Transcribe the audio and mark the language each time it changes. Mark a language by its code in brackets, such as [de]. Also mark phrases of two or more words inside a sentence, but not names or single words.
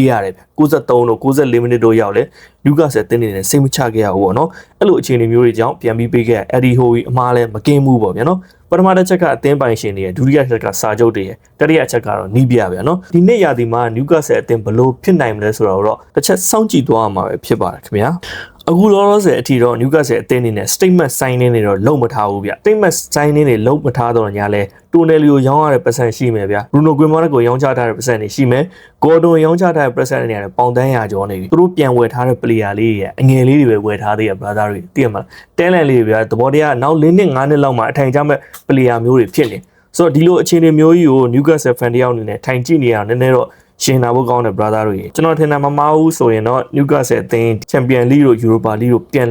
[my] ရတယ်ဗျ93တို့94မိနစ်တို့ရောက်လဲလူကာဆယ်တင်းနေတယ်စိတ်မချခဲ့ရဘူးပေါ့နော်အဲ့လိုအခြေအနေမျိုးတွေကြောင့်ပြန်ပြီးပေးခဲ့အက်ဒီဟိုအမားလည်းမကင်းဘူးပေါ့ဗျာနော်ပထမတစ်ချက်ကအသင်းပိုင်ရှင်တွေရဲ့ဒုတိယချက်ကစာချုပ်တွေရဲ့တတိယချက်ကတော့နီးပြဗျာနော်ဒီနေ့ရာသီမှာနျူကာဆယ်အသင်းဘလို့ဖြစ်နိုင်မလဲဆိုတော့တစ်ချက်စောင့်ကြည့်သွားရမှာပဲဖြစ်ပါတယ်ခင်ဗျာအခုလောလောဆယ်အထိတော့ Newcastle အသင်းအနေနဲ့ [en] statement signing [my] တွေတော့လုံးမထားဘူးဗျ [en] statement signing [my] တွေလုံးမထားတော့ညာလဲ Tonali ကိုရောင်းရတဲ့ percent ရှိမယ်ဗျ Bruno Guimaraes ကိုရောင်းချထားတဲ့ percent တွေရှိမယ် Gordon ရောင်းချထားတဲ့ percent တွေနဲ့ပေါင်တန်းရာကျော်နေပြီသူတို့ပြန်ဝယ်ထားတဲ့ player လေးတွေအငယ်လေးတွေပဲဝယ်ထားသေးရ brother တွေသိရမလား talent လေးတွေဗျသဘောတရားနောက်4နှစ်5နှစ်လောက်မှအထိုင်ကျမဲ့ player မျိုးတွေဖြစ်နေဆိုတော့ဒီလိုအခြေအနေမျိုးကြီးကို Newcastle fan တယောက်အနေနဲ့ထိုင်ကြည့်နေရအောင်နည်းနည်းတော့ရှင်နာဖို့ကောင်းတယ် brother တို့ကြီးကျွန်တော်ထင်တာမမှားဘူးဆိုရင်တော့ Newcastle အသင်း Champions League တို့ Europa League တို့ပြန်